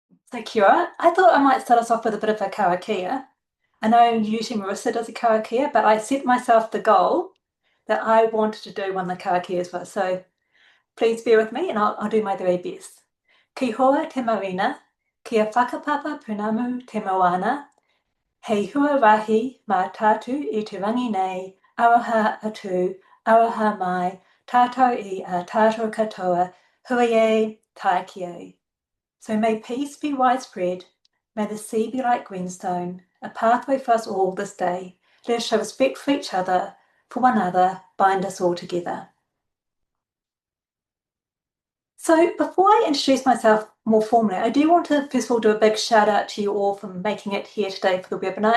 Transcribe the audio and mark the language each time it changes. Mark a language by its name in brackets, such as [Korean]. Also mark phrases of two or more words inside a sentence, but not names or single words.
[English] So Kira, I thought I might start us off with a bit of a karakia. I know usually Marissa does a karakia, but I set myself the goal that I wanted to do one of the karakias was. So please bear with me and I'll do my very best. [Māori] Ki hoa te marina, kia whakapapa punamu te moana, hei hua rahi mā tātu I te rangi nei, aroha atu, aroha mai, tātou I a tātou katoa, huie tai kia. [English] So may peace be widespread. May the sea be like greenstone, a pathway for us all this day. Let us show respect for each other, for one another, bind us all together. So before I introduce myself more formally, I do want to first of all do a big shout out to you all for making it here today for the webinar.